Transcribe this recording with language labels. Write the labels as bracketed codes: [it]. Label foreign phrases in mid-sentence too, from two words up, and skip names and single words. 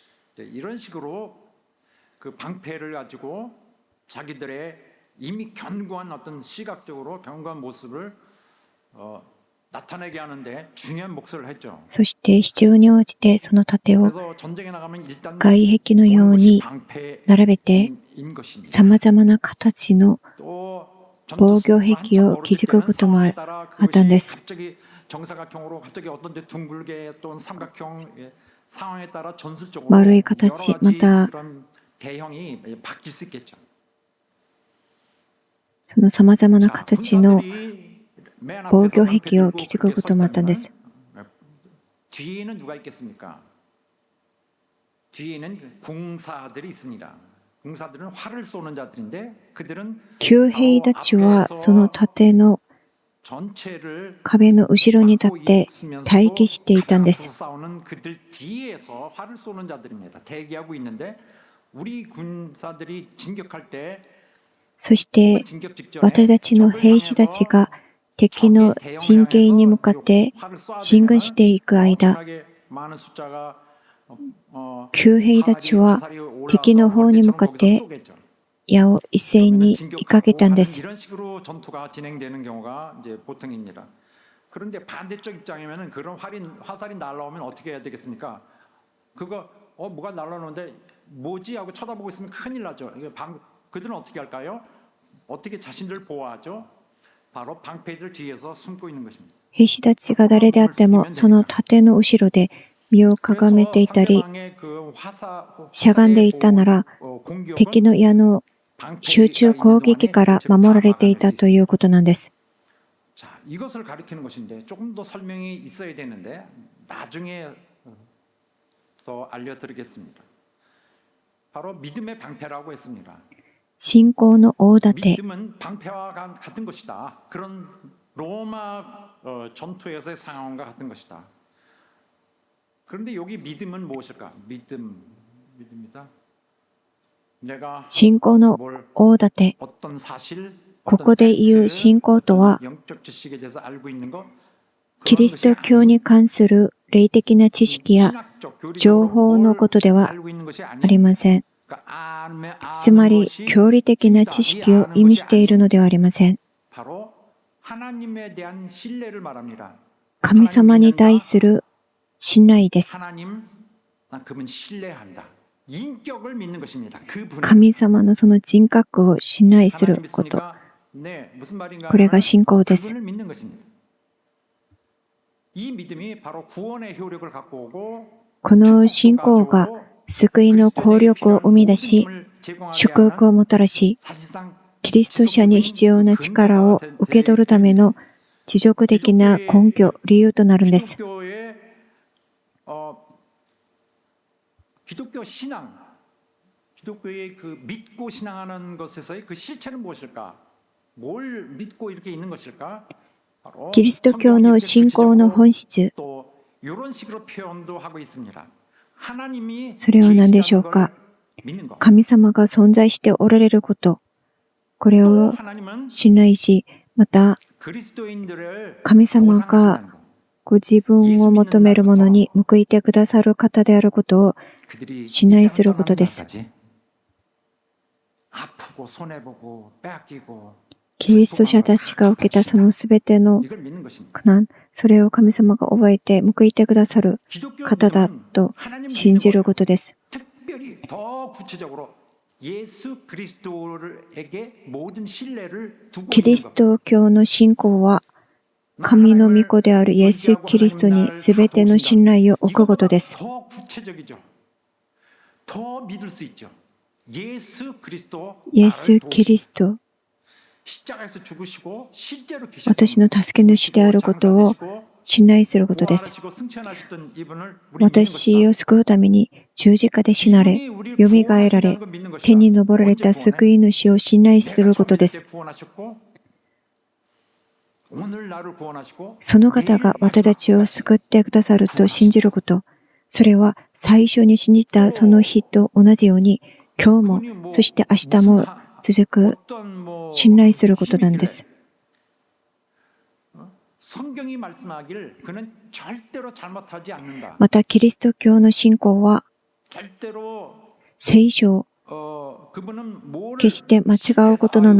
[ko] 이런 식으로 그 방패를 가지고 자기들의 이미 견고한 어떤 시각적으로 견고한 모습을 나타내게 하는데 중요한 몫을 했죠. [ja] そして必要に応じてその盾を [ko] 그래서 전쟁에 나가면 일단 [ja] 外壁のように [ko] 방패인 [ja] 並べて [ko] 것입니다. [ja] 様々な形の [ko] 또 [ja] 防御壁を築くこともあったんです。 [ko] 갑자기 정사각형으로 갑자기 어떤 데 둥글게 또는 삼각형 상황에 따라 전술적으로 [ja] 丸い形、また [ko] 그런 대형이 바뀔 수 있겠죠. [ja] その様々な [ko] 자, [ja] 形の [ko] 군사들이 맨 [ja] 防 [ko] 앞에서 [ja] 御壁 [ko] 방패 [ja] を [ko] 들고 [ja] 築く [ko] 그렇게 [ja] こともあったんです。 [ko] 섰다면 뒤에는 누가 있겠습니까? 뒤에는 궁사들이 있습니다. 궁사들은 활을 쏘는 자들인데 그들은 [ja] 旧兵たちはその盾の [ko] 전체를 [ja] 壁の後ろに立って待機していたんです。 [ko] 싸우는 그들 뒤에서 활을 쏘는 자들입니다. 대기하고 있는데 우리 군사들이 진격할 때 [ja] そして [ko] 진격 직전에 [ja] 私たちの兵士たちが敵の陣形に向かって進軍していく間、 [ko] 엄청나게 많은 숫자가 [ja] 旧兵たちは敵の方に向かって矢を一斉に追いかけたんです。 [ko] 이런 식으로 전투가 진행되는 경우가 이제 보통입니다. 그런데 반대쪽 입장이면은 그런 화살이 날라오면 어떻게 해야 되겠습니까? 그거 뭐가 날라오는데 뭐지 하고 쳐다보고 있으면 큰일 나죠. 그들은 어떻게 할까요? 어떻게 자신들을 보호하죠? 바로 방패들 뒤에서 숨고 있는 것입니다. [ja] 兵士たちが誰であってもその盾の後ろで身をかがめていたり、しゃがんでいたなら敵の矢の集中攻撃から守られていたということなんです。 [ko] 자, 이것을 가리키는 것인데 조금 더 설명이 있어야 되는데 나중에 더 알려드리겠습니다. 바로 믿음의 방패라고 했습니다. [ja] 信仰の大盾、 [ko] 믿음은 방패와 같은 것이다. 그런 로마 전투에서의 상황과 같은 것이다. 그런데 여기 믿음은 무엇일까? 믿음이다. 내가 [ja] 信仰の [ko] 뭘 [ja] 大盾、 [ko] 어떤 사실, [ja] ここで言う信仰とは、 [ko] 영적 지식에 대해서 알고 있는 것, [ja] キリスト教に関する霊的な知識や [ko] 신학적, 교리적으로 [ja] 情報のことでは [ko] 알고 있는 것이 [ja] あ [ko] 아니야. [ja] りません。 [ko] 그러니까 [ja] つまり、教理的な知識を意味しているのではありません。 [ko] 바로 하나님에 대한 신뢰를 말합니다. [ja] 神様に対する信頼です。 [ko] 하나님, 난 그분 신뢰한다. 인격을 믿는 것입니다. 그분. [ja] 神様のその人格を信頼すること。 [ko] 네, 무슨 말인가? [ja] これが信仰です。 [ko] 그분을 믿는 것입니다. 이 믿음이 바로 구원의 효력을 갖고 오고 [ja] この信仰が救いの効力を生み出し、祝福をもたらし、 [ko] 사실상 [ja] キリスト者に必要な力を受け取るための持続的な根拠、理由となるんです。 [ko] 기독교 신앙, 기독교의 그 믿고 신앙하는 것에서의 그 실체는 무엇일까? 뭘 믿고 이렇게 있는 것일까? [ja] キリスト教の信仰の本質、 [ko] 또 이런 식으로 표현도 하고 있습니다. 하나님이 [ja] それは何でしょうか。 [ko] 믿는 것. [ja] 神様が存在しておられること、これ [ko] 또 [ja] を [ko] 하나님은 [ja] 信頼し、また [ko] 그리스도인들을 [ja] 神様が [ko] 보상하신다는 것. [ja] ご自分を求めるものに報いてくださる方であることを [ko] 그들이 [ja] 信頼することです。 [ko] 아프고 손해보고 빼앗기고 [ja] キリスト者たちが受けたそのすべての [ko] 이걸 믿는 것입니다. [ja] 苦難、それを神様が覚えて報いてくださる [ko] 기독교 [ja] 方だ [ko] 믿음은 [ja] と [ko] 하나님 [ja] 信じ [ko] 믿는 [ja] ることです。 [ko] 특별히 더 구체적으로 예수 그리스도에게 모든 신뢰를 두고 [ja] キリ [ko] 있는 [ja] ス [ko] 것. [ja] ト教の信仰は神の御子であるイエス・キリストにすべての信頼を置くことです。 [ko] 더 구체적이죠. 더 믿을 수 있죠. 예수 그리스도 [ja] イエス・キリスト、 [ko] 십자가에서 죽으시고 실제로 [ja] 私の助け主であることを信頼することです。 [ko] 부활하시고 승천하셨던 이분을 우리 믿는 [ja] 私 [ko] 것이다. [ja] を救うために十字架で死なれ、 [ko] 이분이 우리를 [ja] よみがえられ [ko] 구원하신다는 걸 믿는 것이다. [ja] 天に昇られ [ko] 언제 [ja] た [ko] 구원해? [ja] 救い主を信頼す [ko] 내가 [ja] ることで [ko] 처음 [ja] す。 [ko] 때 구원하셨고 오늘 나를 구원하시고 [ja] その方が私たちを救ってくださると信じること、それは最初に信じたその日と同じように、今日も、そして明日も続く [ko] 어떤 뭐 [ja] 信頼することなんです。 [ko] 성경이 말씀하길 그는 절대로 잘못하지 않는다. [ja] また、キリスト教の信仰は、 [ko] 절대로 [ja] 聖書を [ko] 그분은 뭘 [ja] 決して間違うことのない